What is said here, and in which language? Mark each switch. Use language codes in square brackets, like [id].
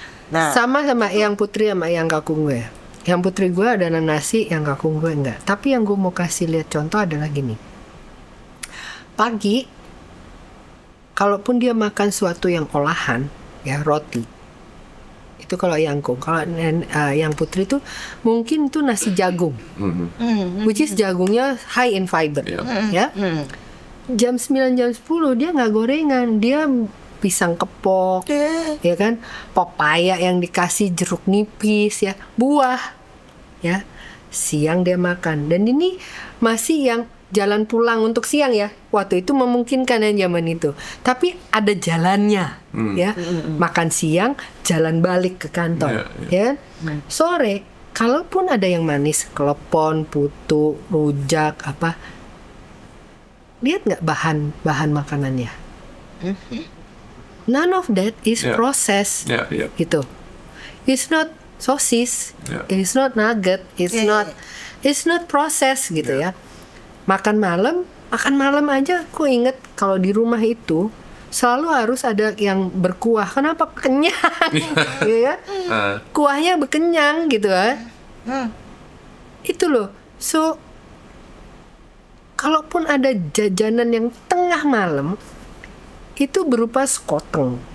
[id] sama yang putri sama yang kakung gue. Yang putri gue ada nasi, yang kakung gue enggak. Tapi yang gue mau kasih lihat contoh adalah gini. Pagi, kalaupun dia makan suatu yang olahan, ya roti. Itu kalau yang kung. Kalau yang putri itu mungkin itu nasi jagung. [en] Which is jagungnya high in fiber. [id] Ya. Jam 9, jam 10 dia nggak gorengan. Dia pisang kepok, ya kan, pepaya yang dikasih jeruk nipis, ya, buah, ya. Siang dia makan, dan ini masih yang jalan pulang untuk siang ya. Waktu itu memungkinkan yang zaman itu, tapi ada jalannya, ya. Makan siang, jalan balik ke kantor, ya. Sore, kalaupun ada yang manis, klepon, putu, rujak, apa, lihat nggak bahan makanannya? [en] None of that is Yeah. process. Yeah, yeah. Gitu. It's not sosis, Yeah. it's not nugget, it's not proses gitu ya. [id] Makan malam aja aku inget kalau di rumah itu selalu harus ada yang berkuah. Kenapa? Kenyang. Gitu ya. Kuahnya berkenyang gitu kan. Itu loh. So kalaupun ada jajanan yang tengah malam itu berupa sekoteng.